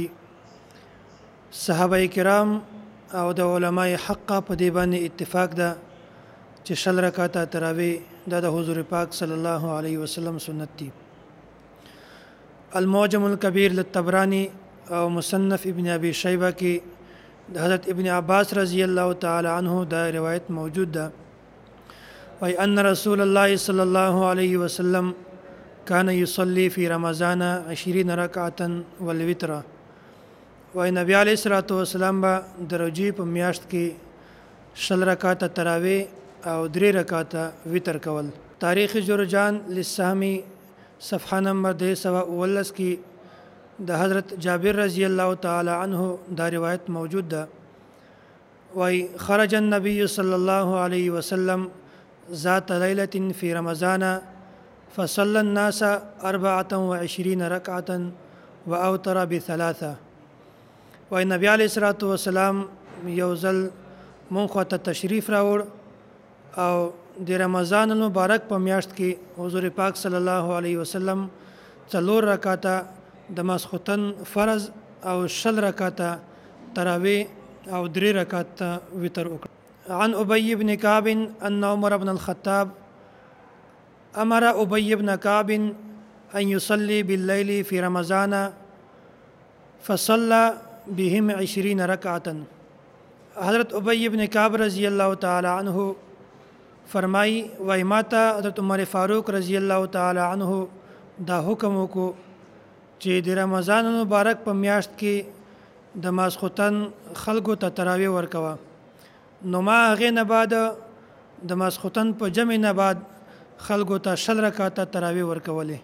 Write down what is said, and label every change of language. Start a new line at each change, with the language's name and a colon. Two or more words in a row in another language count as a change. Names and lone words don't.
Pashto: صحابه کرام او د علماء حق په دې باندې اتفاق ده چې شل رکعاته تراویح دا د حضور پاک
Arabic: صلی الله علیه وسلم
Pashto: سنت دي. المعجم الکبیر للطبرانی او مصنف ابن ابي شیبه کې د حضرت ابن عباس
Arabic: رضی الله تعالی عنه
Pashto: دا روایت موجود ده
Arabic: وأن أن رسول الله صلى الله عليه وسلم كان يصلي في رمضان 20 ركعة والوتر.
Pashto: وأن نبی
Arabic: علیہ الصلوۃ والسلام
Pashto: با د رجب په میاشت کې شل رکعاته تراویح او 3 رکعاته وتر کول. تاریخ جرجان للسهمی صفحه نمبر 219 کې د حضرت جابر
Arabic: رضی الله تعالی عنه
Pashto: دا روایت موجود ده.
Arabic: وای خرج النبي صلى الله عليه وسلم ذات ليلة في رمضان فصلى الناس 24 ركعة وأوتر بثلاثة.
Pashto: وای نبی
Arabic: علیہ الصلوۃ والسلام
Pashto: یو ځل مونږ ته تشریف راوړ او د رمضان المبارک په میاشت کې حضور پاک
Arabic: صلی الله علیه وسلم
Pashto: 4 رکعاته د ماسختن فرض او شل رکعاته تراویح او 3 رکعاته وتر وکړ.
Arabic: عن أبي بن كعب أن عمر بن الخطاب أمر أبي بن كعب أن يصلي بالليل في رمضان فصلى بهم 20 ركعة.
Pashto: حضرت أبي بن كعب
Arabic: رضی الله تعالی عنه
Pashto: فرمائی وای ماته حضرت عمر فاروق
Arabic: رضی الله تعالی عنه
Pashto: دا حکم وکړو چې د رمضان مبارک په میاشت کې د ماسختن خلکو ته تراویح ورکوه. نو ما هغې نه بعد د ماسختن په جمع نه بعد خلکو ته شل رکعاته تراویح ورکولې.